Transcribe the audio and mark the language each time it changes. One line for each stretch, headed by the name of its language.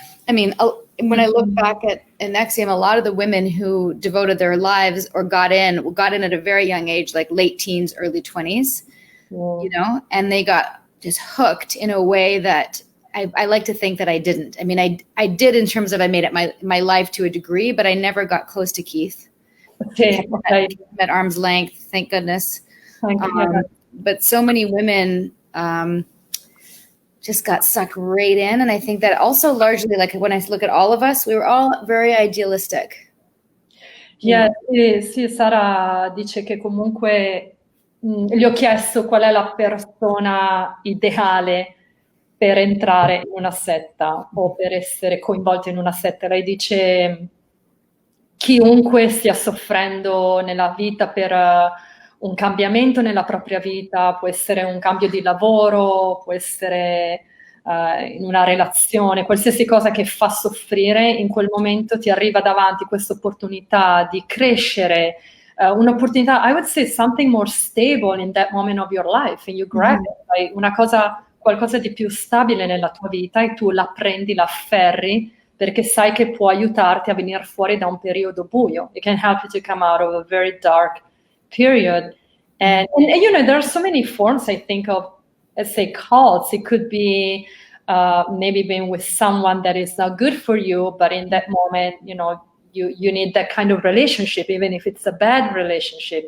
English: I mean, when I look back at NXIVM, a lot of the women who devoted their lives or got in at a very young age, like late teens, early 20s, and they got just hooked in a way that I like to think that I didn't. I mean, I did in terms of I made it my life to a degree, but I never got close to Keith. Okay. At arm's length, thank goodness. Thank you. But so many women just got sucked right in. And I think that also largely, like when I look at all of us, we were all very idealistic.
Italian: Yeah, sì, Sara dice che comunque gli ho chiesto qual è la persona ideale per entrare in una setta o per essere coinvolta in una setta. Lei dice chiunque stia soffrendo nella vita per un cambiamento nella propria vita, può essere un cambio di lavoro, può essere in una relazione, qualsiasi cosa che fa soffrire, in quel momento ti arriva davanti questa opportunità di crescere, un'opportunità,
English: I would say something more stable in that moment of your life, and you grab it,
Italian: qualcosa di più stabile nella tua vita, e tu la prendi, la afferri, perché sai che può aiutarti a venire fuori da un periodo buio.
English: It can help you to come out of a very dark period. And there are so many forms, I think, of, let's say, cults. It could be maybe being with someone that is not good for you, but in that moment, you need that kind of relationship, even if it's a bad relationship.